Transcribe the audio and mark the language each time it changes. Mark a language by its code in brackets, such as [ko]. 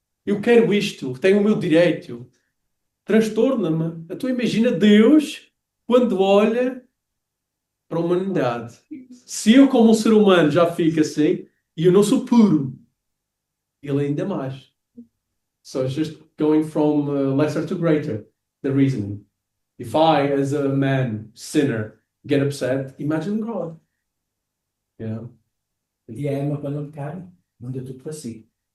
[pt] Eu quero isto, tenho o meu direito. Transtorna-me. Então imagina Deus quando olha para a humanidade. Se eu, como um ser humano, já fico assim, e eu não sou puro, ele ainda mais. [en] So it's just going from lesser to greater, the reasoning. If I, as a man, sinner, get upset, imagine God. You know? [pt] E a Emma, quando cai, manda tudo para si.